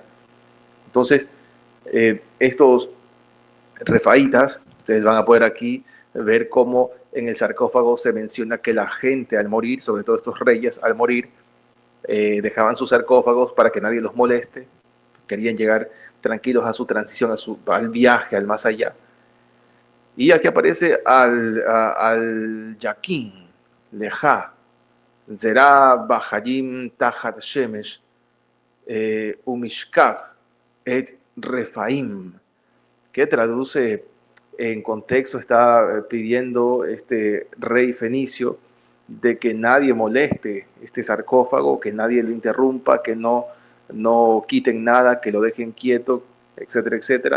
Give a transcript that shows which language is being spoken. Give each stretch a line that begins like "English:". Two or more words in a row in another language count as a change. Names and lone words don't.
Spanish: Entonces, estos refaítas, ustedes van a poder aquí ver cómo en el sarcófago se menciona que la gente al morir, sobre todo estos reyes al morir, dejaban sus sarcófagos para que nadie los moleste, querían llegar tranquilos a su transición, al viaje, al más allá. Y aquí aparece al
Phoenician: Yaquín, Lejá, Zerá Bajayim Tajat Shemesh, Umishkach, Et Refaim,
Spanish: que traduce en contexto, está pidiendo este rey fenicio de que nadie moleste este sarcófago, que nadie lo interrumpa, que no quiten nada, que lo dejen quieto, etcétera, etcétera.